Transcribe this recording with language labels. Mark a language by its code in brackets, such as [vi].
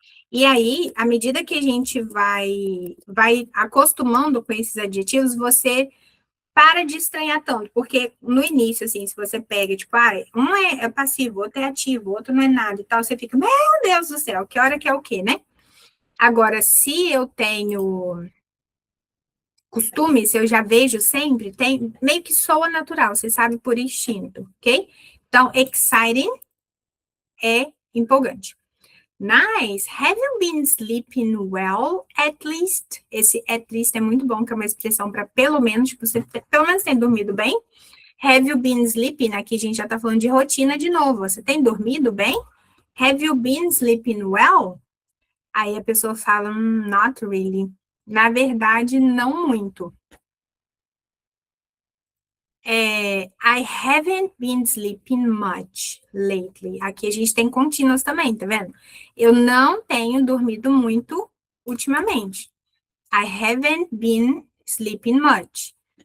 [pt] E aí, à medida que a gente vai acostumando com esses adjetivos, você para de estranhar tanto, porque no início, assim, se você pega, tipo, um é passivo, outro é ativo, outro não é nada e tal, você fica, meu Deus do céu, que hora que é o quê, né? Agora, se eu tenho costume, se eu já vejo sempre, tem meio que soa natural, você sabe por instinto, ok? Então, exciting é empolgante. [en] Nice. Have you been sleeping well, at least? [pt] Esse at least é muito bom, que é uma expressão para pelo menos, tipo, você pelo menos tem dormido bem. [en] Have you been sleeping? [pt] Aqui a gente já tá falando de rotina de novo. Você tem dormido bem? [en] Have you been sleeping well? [pt] Aí a pessoa fala, [en] not really. [pt] Na verdade, não muito. [en] I haven't been sleeping much lately. [pt] Aqui a gente tem contínuas também, tá vendo? Eu não tenho dormido muito ultimamente. [en] I haven't been sleeping much.